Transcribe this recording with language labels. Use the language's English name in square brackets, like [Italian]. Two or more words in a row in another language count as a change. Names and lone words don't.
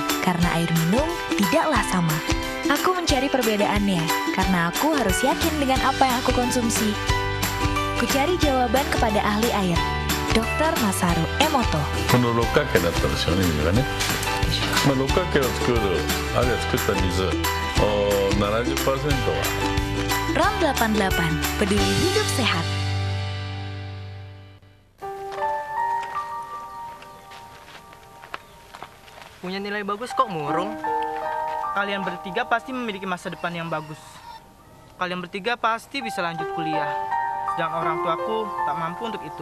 [Indonesian] Karena air minum tidaklah sama. Aku mencari perbedaannya, karena aku harus yakin dengan apa yang aku konsumsi. Ku cari jawaban kepada ahli air, Dr. Masaru Emoto. [Japanese] この六角形だったですよね、水がね。六角形を作る、あるいは作った水、70% は。 [Indonesian] ROM 88, peduli hidup sehat. Punya nilai bagus kok murung. Kalian bertiga pasti memiliki masa depan yang bagus. Kalian bertiga pasti bisa lanjut kuliah. Sedang orang tuaku tak mampu untuk itu.